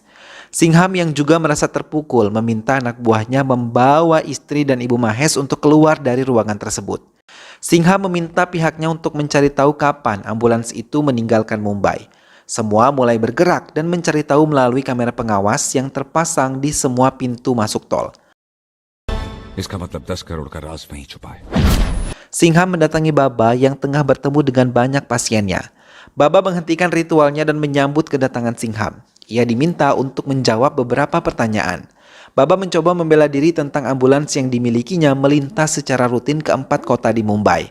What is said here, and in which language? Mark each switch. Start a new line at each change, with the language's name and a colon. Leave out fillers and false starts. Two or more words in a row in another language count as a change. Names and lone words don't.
Indonesian: Singham yang juga merasa terpukul meminta anak buahnya membawa istri dan ibu Mahesh untuk keluar dari ruangan tersebut. Singham meminta pihaknya untuk mencari tahu kapan ambulans itu meninggalkan Mumbai. Semua mulai bergerak dan mencari tahu melalui kamera pengawas yang terpasang di semua pintu masuk tol.
Hindi: इसका मतलब 10 करोड़ का राज वहीं छुपा है।
Indonesian: Singham mendatangi Baba yang tengah bertemu dengan banyak pasiennya. Baba menghentikan ritualnya dan menyambut kedatangan Singham. Ia diminta untuk menjawab beberapa pertanyaan. Baba mencoba membela diri tentang ambulans yang dimilikinya melintas secara rutin ke 4 kota di Mumbai.